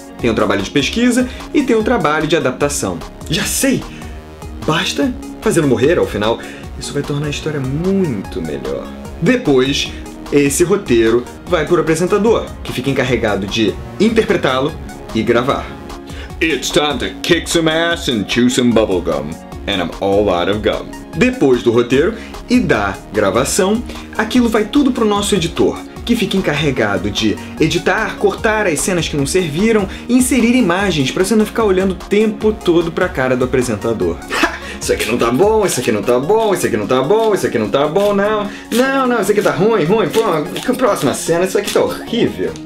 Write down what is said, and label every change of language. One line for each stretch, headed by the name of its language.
Portuguese: Tem um trabalho de pesquisa e tem um trabalho de adaptação. Já sei! Basta fazê-lo morrer ao final. Isso vai tornar a história muito melhor. Depois, esse roteiro vai para o apresentador, que fica encarregado de interpretá-lo e gravar.
English: It's time to kick some ass and chew some bubblegum. And I'm all out of gum.
Portuguese: Depois do roteiro e da gravação, aquilo vai tudo pro nosso editor, que fica encarregado de editar, cortar as cenas que não serviram e inserir imagens para você não ficar olhando o tempo todo pra cara do apresentador. Isso aqui não tá bom, isso aqui não tá bom, isso aqui não tá bom, isso aqui não tá bom, não, isso aqui tá ruim, pô, próxima cena, isso aqui tá horrível.